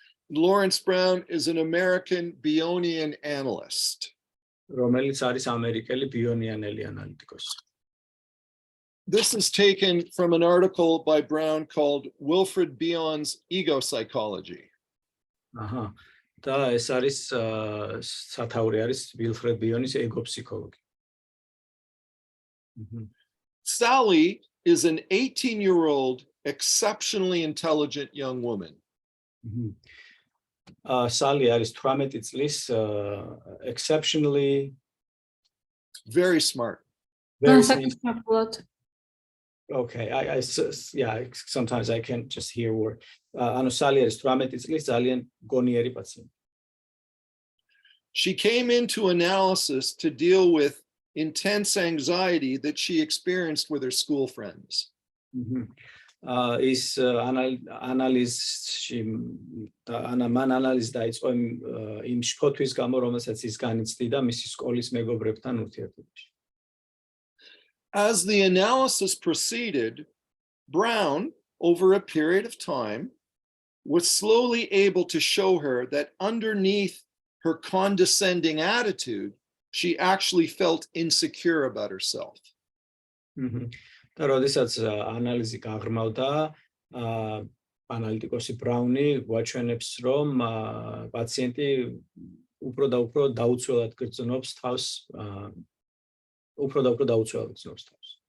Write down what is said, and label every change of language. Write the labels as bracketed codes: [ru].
[en] Lawrence Brown is an American Bionian analyst. [ka] რომელიც არის ამერიკელი ბიონიანელი ანალიტიკოსი. [en] This is taken from an article by Brown called Wilfred Bion's Ego Psychology. აჰა. [ka] და ეს არის სათაური არის ვილფრედ ბიონის ეგო ფსიქოლოგი. [en] Sally is an 18-year-old exceptionally intelligent young woman. [ka] Sally არის 18 წლის exceptionally [en] very smart. Very smart. Okay, yeah, sometimes I can't just hear word. [ka] ანუ Sally არის 18 წლის ძალიან გონიერი პაციენტი. [en] She came into analysis to deal with intense anxiety that she experienced with her school friends. Is analysis analysis [ka] დაიწყო იმ შფოთვის გამო, რომელსაც ის განიცდიდა მისი სკოლის მეგობრებთან ურთიერთობაში. [en] As the analysis proceeded, Brown, over a period of time, was slowly able to show her that underneath her condescending attitude, she actually felt insecure about herself. [ka] და როდესაც ანალიზი გაღრმავდა, ანალიტიკოსი ბრაუნი გვაჩვენებს, რომ პაციენტი უფრო და უფრო დაუცველად გრძნობს თავს, უფრო და უფრო დაუცველად გრძნობს თავს.